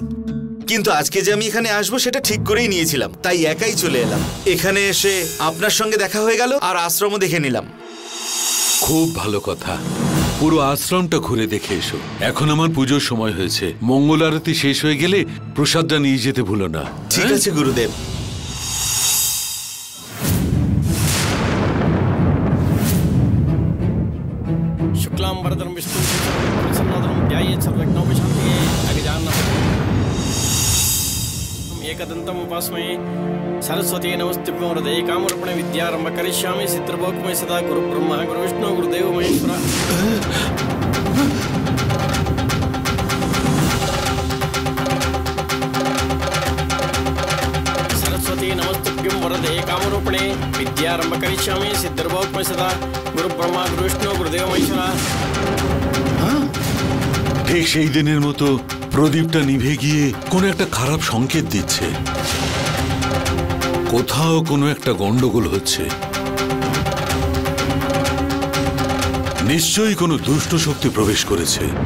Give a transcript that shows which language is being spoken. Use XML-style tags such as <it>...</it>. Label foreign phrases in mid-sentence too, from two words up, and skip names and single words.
<bn>কিন্তু আজকে যে আমি এখানে আসবো সেটা ঠিক করেই নিয়েছিলাম, তাই একাই চলে এলাম। এখানে এসে আপনার সঙ্গে দেখা হয়ে গেল আর আশ্রমও দেখে নিলাম। খুব ভালো কথা, পুরো আশ্রমটা ঘুরে দেখে এসো। এখন আমার পুজোর সময় হয়েছে, মঙ্গল আরতি শেষ হয়ে গেলে প্রসাদটা নিয়ে যেতে ভুলো না। ঠিক আছে গুরুদেব।</bn> <sa>शुक्लां वरदं विष्णुं प्रसन्नवदनं ध्यायेत् सर्वविघ्नोपशान्तये। एकदन्तं उपास्महे सरस्वती नमस्तुभ्यं वरदे कामरूपिणे विद्यारम्भ करिष्यामि सिद्धिर्भोक्मये सदा गुरुब्रह्मा गुरुविष्णु गुरुदेवो महेश्वरा। सरस्वती नमस्तुभ्यं वरदे कामरूपिणे विद्यारम्भ करिष्यामि सिद्धिर्भोक्मये सदा गुरुब्रह्मा गुरुविष्णु गुरुदेवो महेश्वरा।</sa> <bn>ঠিক সেই দিনের মতো প্রদীপটা নিভে গিয়ে কোনো একটা খারাপ সংকেত দিচ্ছে। কোথাও কোনো একটা গন্ডগোল হচ্ছে। নিশ্চয়ই কোনো দুষ্ট শক্তি প্রবেশ করেছে।</bn>